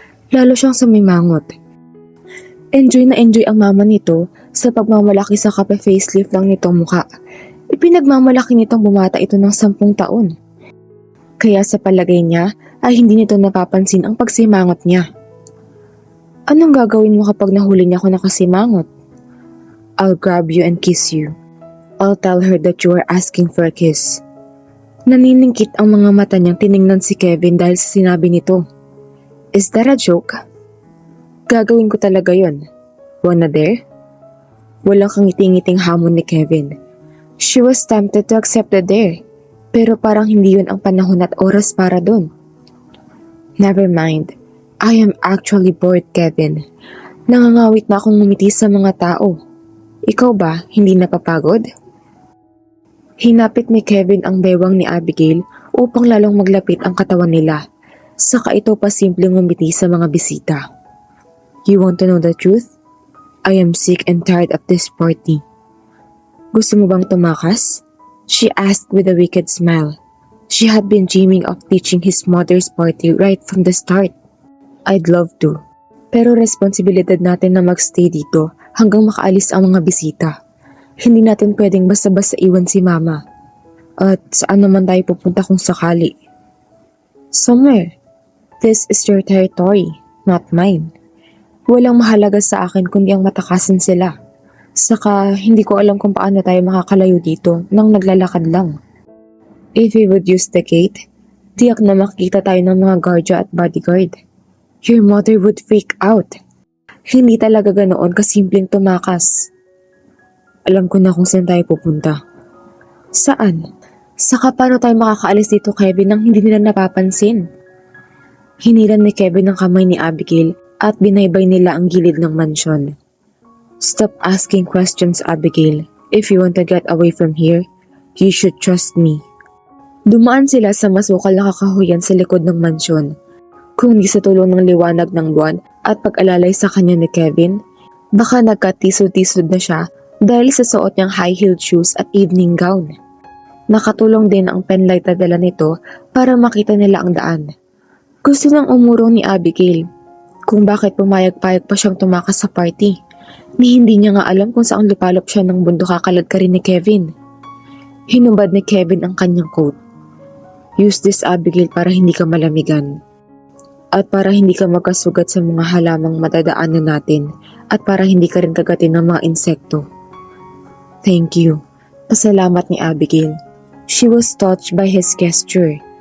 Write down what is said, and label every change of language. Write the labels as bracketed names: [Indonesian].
[Filipino] Lalo siyang sumimangot. Enjoy na enjoy ang mama nito sa pagmamalaki sa kape facelift lang nitong muka. Ipinagmamalaki nitong bumata ito ng 10 taon. Kaya sa palagay niya ay hindi nito napapansin ang pagsimangot niya. Anong gagawin mo kapag nahuli niya ako nakasimangot? [English] I'll grab you and kiss you. I'll tell her that you are asking for a kiss. [Filipino] Naniningkit ang mga mata niyang tiningnan si Kevin dahil sa sinabi nito. [English] Is that a joke? [Filipino] Gagawin ko talaga yon. [English] Wanna dare? [Filipino] Walang kangiti-ngiting hamon ni Kevin. [English] She was tempted to accept the dare, [Filipino] pero parang hindi yun ang panahon at oras para dun. [English] Never mind. I am actually bored, Kevin. [Filipino] Nangangawit na akong ngumiti sa mga tao. Ikaw ba, hindi napapagod? Hinapit ni Kevin ang bewang ni Abigail upang lalong maglapit ang katawan nila. Saka ito pa simpleng ngumiti sa mga bisita. [English] You want to know the truth? I am sick and tired of this party. [Filipino] Gusto mo bang tumakas? [English] She asked with a wicked smile. She had been dreaming of teaching his mother's party right from the start. I'd love to. [Filipino] Pero responsibilidad natin na magstay dito hanggang makaalis ang mga bisita. Hindi natin pwedeng basta-basta iwan si mama. At saan naman tayo pupunta kung sakali? [English] Somewhere. This is your territory, not mine. [Filipino] Walang mahalaga sa akin kundi ang matakasan sila. Saka hindi ko alam kung paano tayo makakalayo dito nang naglalakad lang. [English] If we would use the gate, [Filipino] tiyak na makikita tayo ng mga guardia at bodyguard. [English] Your mother would freak out. [Filipino] Hindi talaga ganoon kasimpleng tumakas. Alam ko na kung saan tayo pupunta. Saan? Saka paano tayo makakaalis dito, Kevin, nang hindi nila napapansin? Hiniran ni Kevin ang kamay ni Abigail at binaybay nila ang gilid ng mansyon. [English] Stop asking questions, Abigail. If you want to get away from here, you should trust me. [Filipino] Dumaan sila sa masukal na kakahuyan sa likod ng mansyon. Kung di sa tulong ng liwanag ng buwan at pag-alalay sa kanya ni Kevin, baka nagkatisod-tisod na siya dahil sa suot niyang high-heeled shoes at evening gown. Nakatulong din ang penlight na dala nito para makita nila ang daan. Gusto nang umurong ni Abigail kung bakit pumayag-payag pa siyang tumakas sa party. Ni hindi niya nga alam kung saan lupalop siya ng bundok kakalad ka rin ni Kevin. Hinubad ni Kevin ang kanyang coat. [English] Use this, [Filipino] Abigail, para hindi ka malamigan. At para hindi ka magkasugat sa mga halamang madadaanan natin at para hindi ka rin kagatin ng mga insekto. [English] Thank you. [Filipino] Pasalamat ni Abigail. [English] She was touched by his gesture.